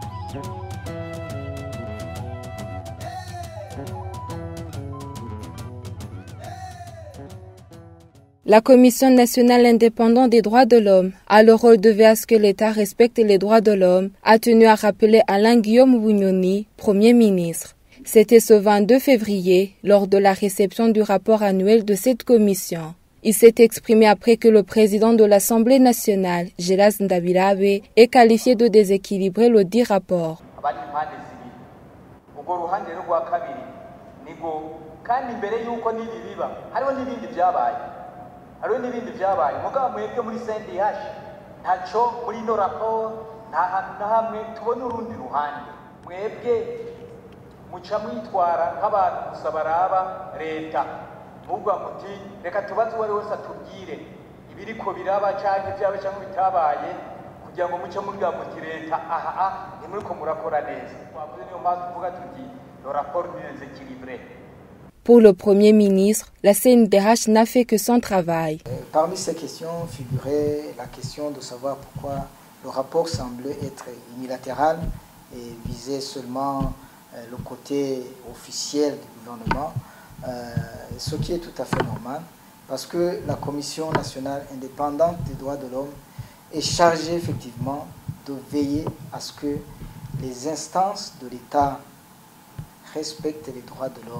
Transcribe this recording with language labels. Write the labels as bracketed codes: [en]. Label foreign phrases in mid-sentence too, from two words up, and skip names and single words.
[fr] La Commission nationale indépendante des droits de l'homme a le rôle de veiller à ce que l'État respecte les droits de l'homme, a tenu à rappeler Alain-Guillaume Bunyoni, Premier ministre. C'était ce 22 février, lors de la réception du rapport annuel de cette commission. Il s'est exprimé après que le président de l'Assemblée nationale, Gelas Ndabirabe, ait qualifié de déséquilibré le dit rapport. [rn] Hariho n'ibindi byabaye mugabo mwebwe muri CNDH ntaco muri no rapport nta hantu na hamwe tubona urundi ruhande mwebwe muca mwitwara nk'abantu gusa baraba leta muvuga muti reka tubaze uwari wese atubwire ibiriko biraba canke vyabe canke bitabaye kugira ngo muce mubwira muti leta aha nimuriko murakora neza twavuze niyo mpamvu tuvuga tuti [fr] le rapport n'est déséquilibré. Pour le Premier ministre, la CNDH n'a fait que son travail. Parmi ces questions figurait la question de savoir pourquoi le rapport semblait être unilatéral et visait seulement le côté officiel du gouvernement, ce qui est tout à fait normal, parce que la Commission nationale indépendante des droits de l'homme est chargée effectivement de veiller à ce que les instances de l'État respectent les droits de l'homme.